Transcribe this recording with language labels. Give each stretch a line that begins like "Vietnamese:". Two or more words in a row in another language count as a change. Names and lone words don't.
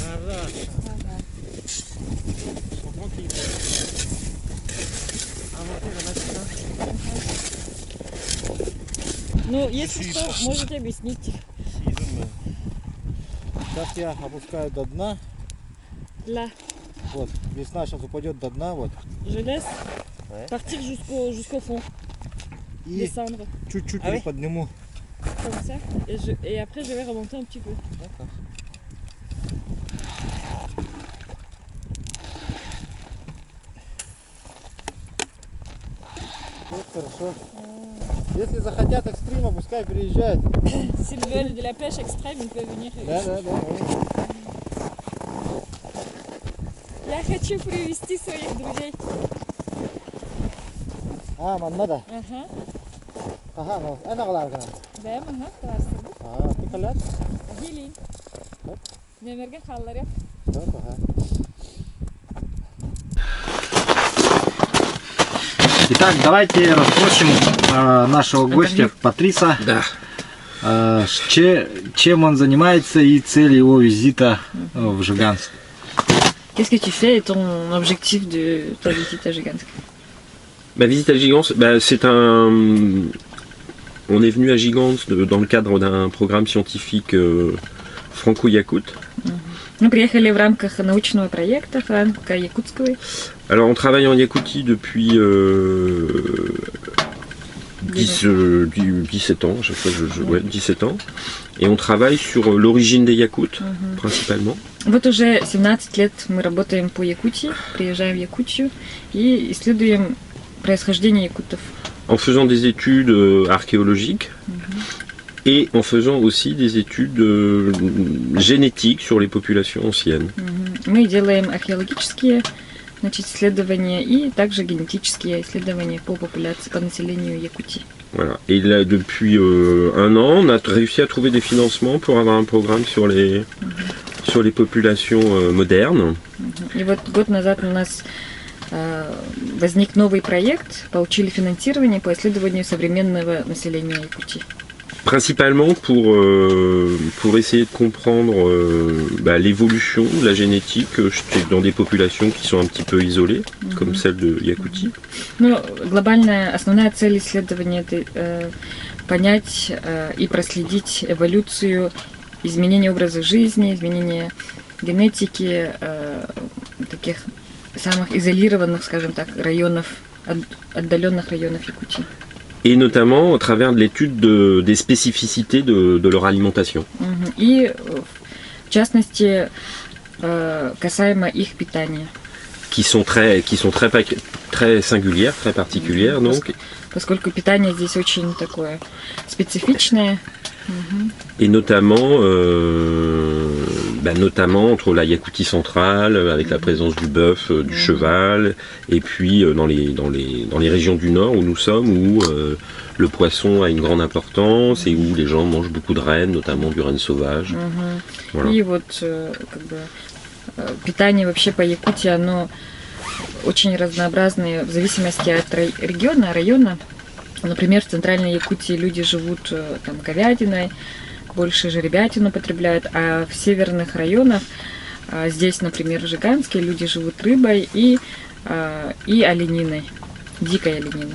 Russian: Да.
French: Tranquille. Inventer la machine.
Russian: Ну, если что, можете объяснить. Сейчас я опускаю до дна.
French: Là,
Russian: Вот, весна сейчас упадет до дна, вот.
French: je laisse Ouais. partir jusqu'au fond,
Russian: И
French: descendre
Russian: чуть-чуть
French: Ah oui?
Russian: приподниму.
French: comme ça. Et après, je vais remonter un petit peu. D'accord.
Russian: Вот, хорошо. Если захотят экстрима, пускай приезжают.
French: S'ils veulent de la pêche extrême, ils peuvent venir.
Russian: Да, да, да. Я хочу привести своих друзей. А, маннада. Ага. Ага, ну, это главное. Да, ага, классно. А, ты колят? Gelin. Hop. Нөмерге халлар yap. Да, ага. Итак, давайте расспросим нашего гостя Патриса. Да. Чем он занимается и цель его визита в Жиганск.
French: Qu'est-ce que tu fais et ton objectif de ta visite à Gigantsk? Ma visite à Gigance, c'est un. On est venu à Gigance dans le cadre d'un programme scientifique franco-yakoute.
Russian: Мы приехали в рамках научного проекта франко-якутского.
French: Alors on travaille en Yakoutie depuis 17 ans, à chaque fois ouais, 17 ans. Et on travaille sur l'origine des Yakoutes, principalement.
Russian: Вот уже 17 лет мы работаем по Якутии, приезжаем в Якутию и исследуем происхождение якутов.
French: En faisant des études archéologiques et en faisant aussi des études génétiques sur les populations anciennes.
Russian: Мы делаем археологические, значит, исследования и также генетические исследования по популяции, по населению Якутии.
French: Voilà. Et là, depuis un an, on a réussi à trouver des financements pour avoir un programme sur les populations modernes.
Russian: И вот год назад у нас возник новый проект, получили финансирование по исследованию современного населения Якутии.
French: Principalement pour essayer de comprendre l'évolution de la génétique dans des populations qui sont un petit peu isolées, comme celle de Yakoutie.
Russian: Ну, глобальная, основная цель исследования это понять и проследить эволюцию, изменение образа жизни, изменение генетики таких самых изолированных, скажем так, районов, отдаленных районов Якутии.
French: Et notamment au travers de l'étude des spécificités de leur alimentation.
Russian: И в частности касаемо их питания.
French: Qui sont très singulières, très particulières donc.
Russian: Поскольку питание здесь очень такое специфичное.
French: Et notamment entre la Yakoutie centrale, avec la présence du bœuf, du cheval, et puis dans les régions du nord où nous sommes, où le poisson a une grande importance et où les gens mangent beaucoup de rennes, notamment du renne sauvage. Voilà.
Russian: И вот как бы питание вообще по Якутии, оно очень разнообразное в зависимости от района. Например, в центральной Якутии люди живут там говядиной, больше жеребятину потребляют, а в северных районах, здесь, например, в Жиганске, люди живут рыбой и олениной, дикой олениной.